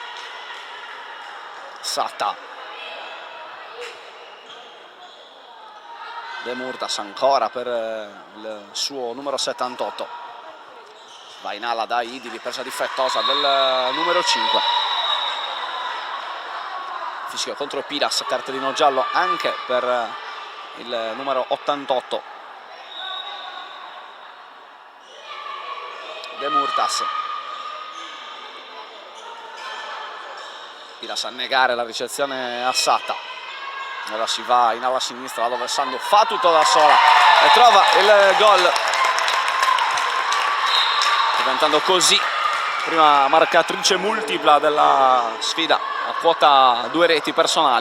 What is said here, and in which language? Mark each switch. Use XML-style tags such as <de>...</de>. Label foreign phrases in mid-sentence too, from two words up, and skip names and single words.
<it>Sata, De Murtas ancora per il suo numero 78, va in ala da Idili, presa difettosa del numero 5. Fischio contro Piras, cartellino giallo anche per il numero 88. De Murtas. Piras a negare la ricezione a Sata. Ora si va in ala sinistra dove Sandu fa tutto da sola e trova il gol, diventando così prima marcatrice multipla della sfida a quota 2 reti personali.</it>